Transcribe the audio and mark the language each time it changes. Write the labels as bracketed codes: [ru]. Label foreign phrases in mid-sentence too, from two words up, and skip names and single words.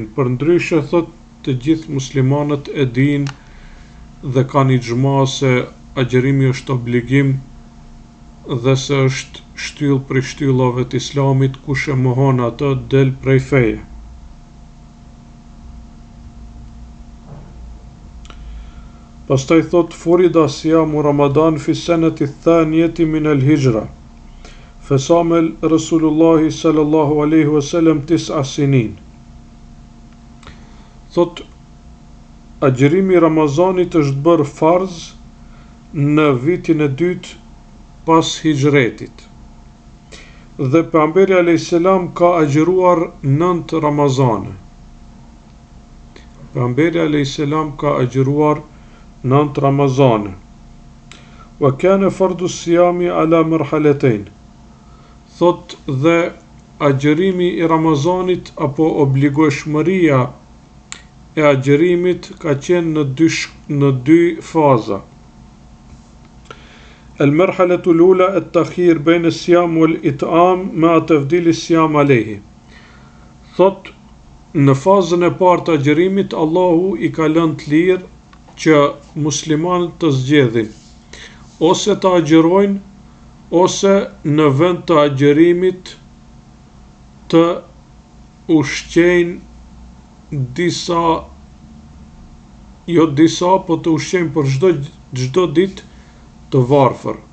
[sq] Përndryshe thot të gjithë muslimanët e dinë dhe kanë ixhma se agjërimi është obligim dhe se është shtyll prej shtyllave të Islamit, kush e mohon atë del prej feje. Pastaj thot [ar] فرض صيام رمضان في السنة الثانية من الهجرة. فصام رسول الله صلى الله عليه وسلم 9 سنين. [sq] Thot agjërimi Ramazanit është bërë farz në vitin e dytë pas hijretit. Dhe pejgamberi [ar] عليه السلام [sq] ka agjëruar 9 Ramazane. Pejgamberi [ar] عليه السلام [sq] ka agjëruar 9 Ramazane. [ar] وكان فرض الصيام على مرحلتين. [sq] Thot dhe agjërimi i Ramazanit apo obligueshmëria e agjërimit ka qenë në dy faza. [ar] المرحلة الأولى التخيير بين الصيام والإطعام مع تفضيل الصيام عليه. [sq] Thot në fazën e parë të agjërimit Allahu i ka lënë të lirë që muslimanët të zgjedhin ose të agjërojnë ose në vend të agjërimit të ushqejnë disa, po të ushqejnë për çdo ditë të varfër.